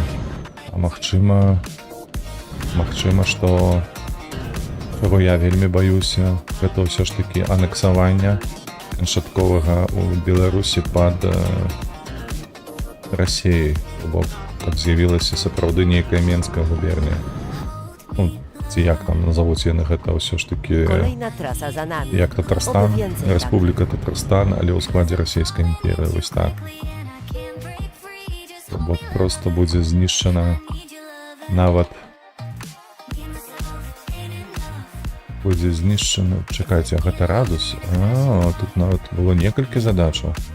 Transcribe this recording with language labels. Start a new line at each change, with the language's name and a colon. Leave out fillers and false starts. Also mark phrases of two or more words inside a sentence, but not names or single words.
Belarusian: А магчыма, што чаго я вельмі баюся, гэта ўсё ж такі анексавання канчатковага ў Беларусі пад Расіяй, бо каб з'явілася сапраўды нейкая Менская губернія. Ну, ці як там назовуць яны гэта ўсё ж такі
Polish: Kolejna trasa za nami.
Belarusian: як Татарстан,
Polish: Oby więcej
Belarusian: Рэспубліка Татарстан, але ў складзе расійскай імперыі, вось так. Бо проста будзе знішчана нават будзе знішчана, чакайце, гэта радус? Тут нават было некалькі задачаў.